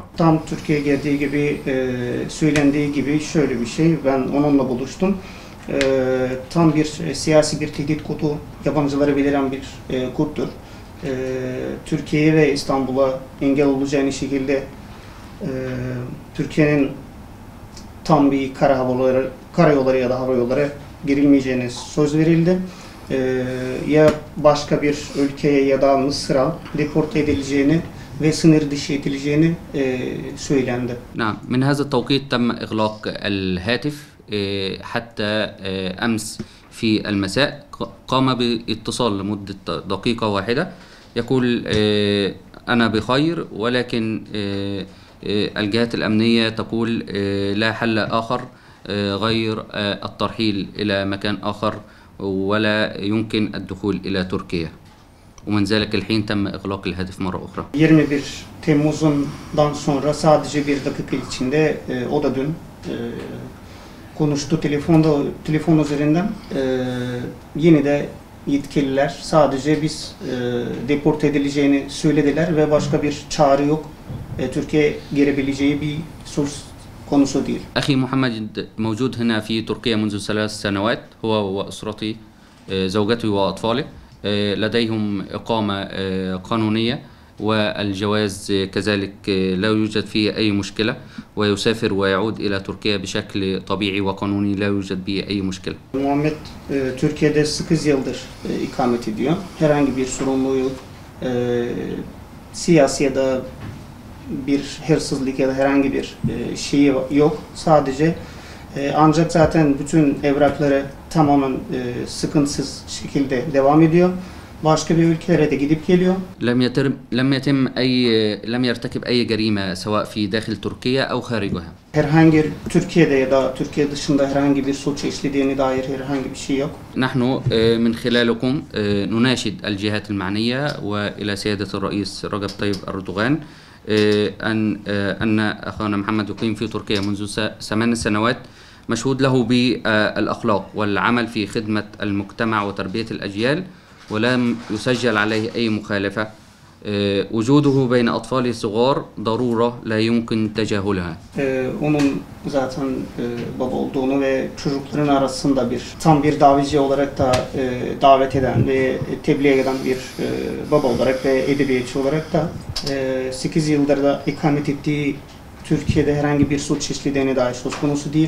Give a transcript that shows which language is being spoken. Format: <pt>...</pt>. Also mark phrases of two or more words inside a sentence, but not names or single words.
<tr>Tam Türkiye'ye geldiği gibi söylendiği gibi şöyle bir şey, ben onunla buluştum. Tam bir siyasi bir tehdit kodu, yabancılara beliren bir koddur. Türkiye'ye ve İstanbul'a engel olacağını şekilde Türkiye'nin tam bir karayolları ya da hava yolları girilmeyeceğine söz verildi. Ya başka bir ülkeye ya da Mısır'a deport edileceğini ve sınır dışı edileceğini söylendi.</tr> <ar>نعم من هذا التوقيت تم إغلاق الهاتف حتى أمس في المساء قام باتصال لمدة دقيقة واحدة يقول أنا بخير ولكن الجهات الأمنية تقول لا حل آخر غير الترحيل إلى مكان آخر ولا يمكن الدخول إلى تركيا ومن ذلك الحين تم إغلاق الهاتف مرة أخرى.</ar> <tr>21 Temmuz'dan sonra sadece bir dakika içinde o da dün konuştu telefon üzerinden. Yine de yetkililer sadece biz deport edileceğini söylediler ve başka bir çağrı yok. Türkiye'ye gelebileceği bir söz konusu değil.</tr> <ar>أخي محمد موجود هنا في تركيا منذ 3 سنوات هو وأسرته زوجته وأطفاله لديهم إقامة قانونية والجواز كذلك لا يوجد فيه أي مشكلة ويسافر ويعود إلى تركيا بشكل طبيعي وقانوني لا يوجد به أي مشكلة.</ar> <tr>Muhammed Türkiye'de 8 yıldır ikamet ediyor. Herhangi bir sorumluluğu yok. Siyasi ya da bir hırsızlık ya da herhangi bir şeyi yok. Sadece ancak zaten bütün evrakları tamamen sıkıntısız şekilde devam ediyor. Başka bir ülkelere de gidip geliyor.</tr> <ar>لم يرتكب أي جريمة سواء في داخل تركيا أو خارجها.</ar> <tr>Herhangi Türkiye'de ya da Türkiye dışında herhangi bir suç işlediğine dair herhangi bir şey yok.</tr> <ar>نحن من خلالكم نناشد الجهات المعنية وإلى سيادة الرئيس رجب طيب أردوغان أن أخانا محمد يقيم في تركيا منذ 8 سنوات مشهود له بالأخلاق والعمل في خدمة المجتمع وتربية الأجيال ولم يسجل عليه أي مخالفة. وجوده بين أطفاله الصغار ضرورة لا يمكن تجاهلها.</ar> <tr>Onun zaten baba olduğunu ve çocukların arasında tam bir davetçi olarak da davet eden ve tebliğ eden bir baba olarak ve edebiyatçı olarak da 8 yıldır da ikamet ettiği Türkiye'de herhangi bir suç işlediğine dair söz konusu değil.</tr>